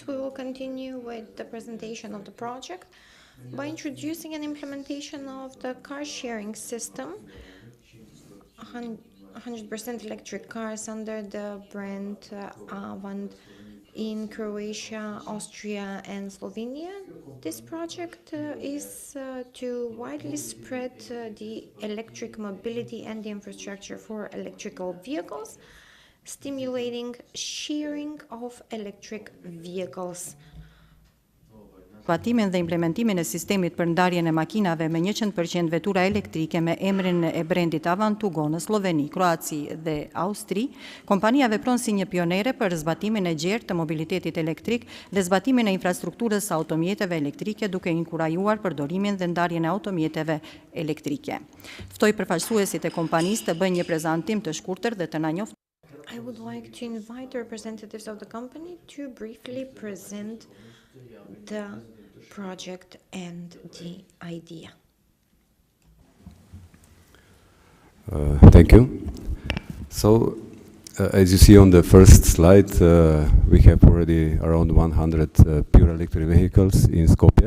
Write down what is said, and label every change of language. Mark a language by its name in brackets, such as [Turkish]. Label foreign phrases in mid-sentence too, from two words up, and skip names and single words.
[English] We will continue with the presentation of the project by introducing an implementation of the car sharing system, 100% electric cars under the brand Avant in Croatia, Austria, and Slovenia. This project is to widely spread the electric mobility and the infrastructure for electrical vehicles. stimulating sharing of electric vehicles. [Albanian] Zbatimin dhe implementimin e sistemit për ndarjen e makinave me 100% vetura elektrike me emrin e brendit Avantugo në Sloveni, Kroaci dhe Austri, kompania vepron si një pionere për zbatimin e gjerë të mobilitetit elektrik dhe zbatimin e infrastrukturës së automjeteve elektrike, duke inkurajuar përdorimin dhe ndarjen e automjeteve elektrike. Ftoi përfaqësuesit e kompanisë të bëjnë një prezantim të shkurtër dhe të na njoftojnë. [English] I would like to invite the representatives of the company to briefly present the project and the idea. Thank you. So, as you see on the first slide, we have already around 100 pure electric vehicles in Skopje.